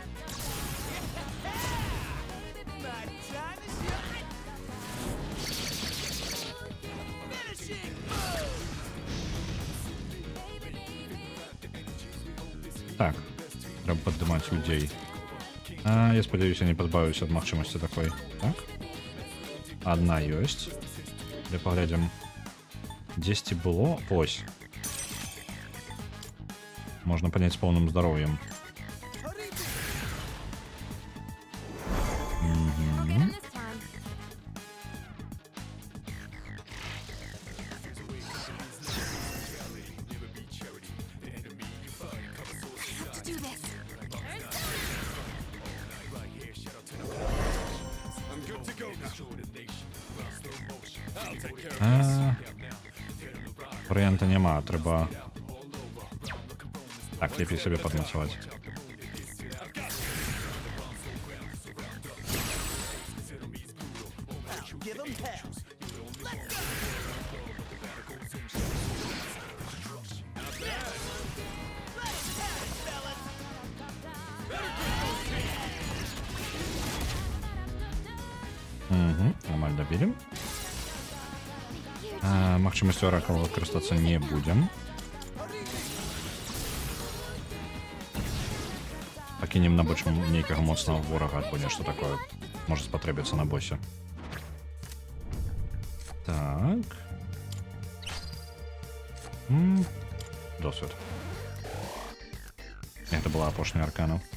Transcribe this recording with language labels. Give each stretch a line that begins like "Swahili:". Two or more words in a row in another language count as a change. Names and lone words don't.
Belarusian: Так, трэба паддымаць людзей. Я спадзяюся, не пазбавіўся ад магчымасці такой. Так? Адна ёсць. Але паглядзім. Дзесьці было? Ось. Можна падняць з поўным здароўем.
English: Okay, this time. Have to do this. I'm good to go now. I'll take care of this.
Belarusian: Варыянта няма, трэба... Так, лепей сабе падмацаваць.
English: Give him hell.
Belarusian: Нормально добілі. Магчымасцю аракала карыстацца не будзем. Пакінем на бочку нейкага моцнага ворага або нешта такое можа спатрэбіцца на босе. Так. Досвед. Гэта была апошняя аркана.